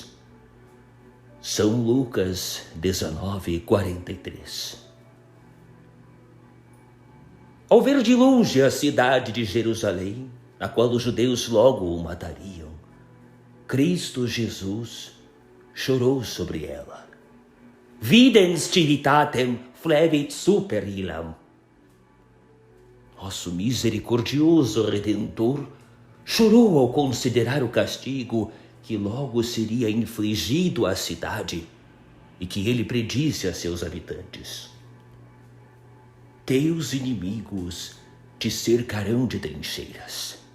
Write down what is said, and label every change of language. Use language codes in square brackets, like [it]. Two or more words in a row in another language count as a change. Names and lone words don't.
[pt] São Lucas 19:43. Ao ver de longe a cidade de Jerusalém, na qual os judeus logo o matariam, Cristo Jesus chorou sobre ela. [la] Videns civitatem flevit super illam. [pt] Nosso misericordioso Redentor chorou ao considerar o castigo que logo seria infligido à cidade e que ele predisse a seus habitantes. Teus inimigos te cercarão de trincheiras.